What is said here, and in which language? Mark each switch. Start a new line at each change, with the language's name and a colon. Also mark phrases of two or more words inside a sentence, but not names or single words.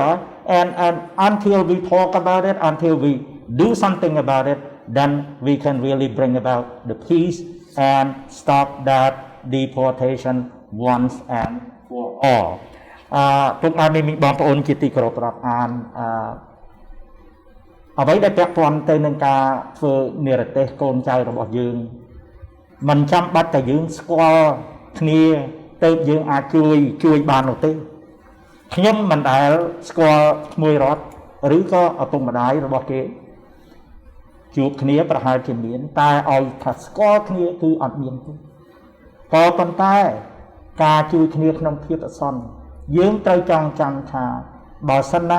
English: And until we talk about it, until we do something about it, then we can really bring about the peace and stop that deportation once and for all.
Thai: ทุกท่านมี
Khmer: បងប្អូនជាទីគោរពរាប់អានអ្វីដែលពាក់ព័ន្ធទៅនឹងការធ្វើនិរទេសកូនចៅរបស់យើងមិនចាំបា ច់តែយើងស្គាល់គ្នាទៅយើងអាចជួយបាននោះទេខ្ញុំមិនដែលស្គាល់ក្មួយរត់ឬក៏ឪពុកម្ដាយរបស់គេជួបគ្នាប្រហែលជាមានតែឲ្យថាស្គាល់គ្នាគឺអត់មានទេក៏ប៉ុន្តែការជួយគ្នាក្នុងភាពអាសន្នយើងត្រូវចងចាំថាបើសិនណា